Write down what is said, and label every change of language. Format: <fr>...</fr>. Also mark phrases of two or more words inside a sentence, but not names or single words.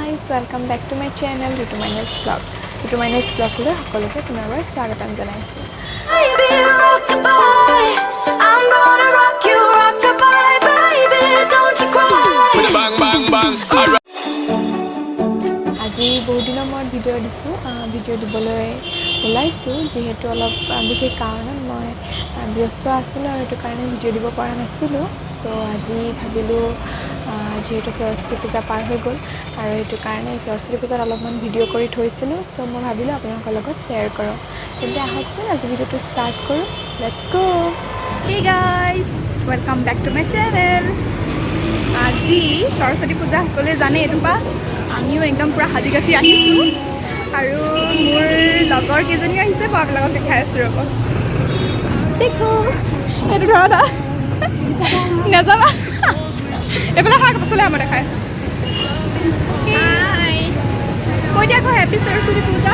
<en>welcome back to my channel Ritu Minus Vlog.</en> <as>Ritu Minus Vlog লৈ সকলোকে পুনৰবাৰ স্বাগতম জনাইছোঁ।</as> <en>Baby, rock-a-bye. I'm gonna rock you, rock-a-bye, baby, don't you cry. Bang bang bang.</en> <as>আজি বহুত দিনৰ মূৰত ভিডিঅ' দিছোঁ। ভিডিঅ' দিবলৈ ওলাইছোঁ যিহেতু অলপ বিশেষ কাৰণত মই ব্যস্ত আছিলোঁ আৰু সেইটো কাৰণে ভিডিঅ' দিব পৰা নাছিলোঁ। চ' আজি ভাবিলোঁ যিহেতু সৰস্বতী পূজা পাৰ হৈ গ'ল আৰু সেইটো কাৰণে সৰস্বতী পূজাত অলপমান ভিডিঅ' কৰি থৈছিলোঁ। চ' মই ভাবিলোঁ আপোনালোকৰ লগত শ্বেয়াৰ কৰোঁ। তেন্তে আহকচোন আজি ভিডিঅ'টো ষ্টাৰ্ট কৰোঁ।</as> <en>let's go. Hey guys, welcome back to my channel.</en> <as>আজি সৰস্বতী পূজা সকলোৱে জানে এইটোপা আমিও একদম পুৰা সাজি কাচি আহিছোঁ আৰু মোৰ লগৰ কেইজনী আহিছে মই আপোনালোকক দেখাই আছোঁ ৰ'ব। দেখো এইটো ধৰা না নাযাবা এইফালে শাক পাচলি আমাৰ দেখাই কৈ দিয়া আকৌ হেপী সৰস্বতী পূজা।</as>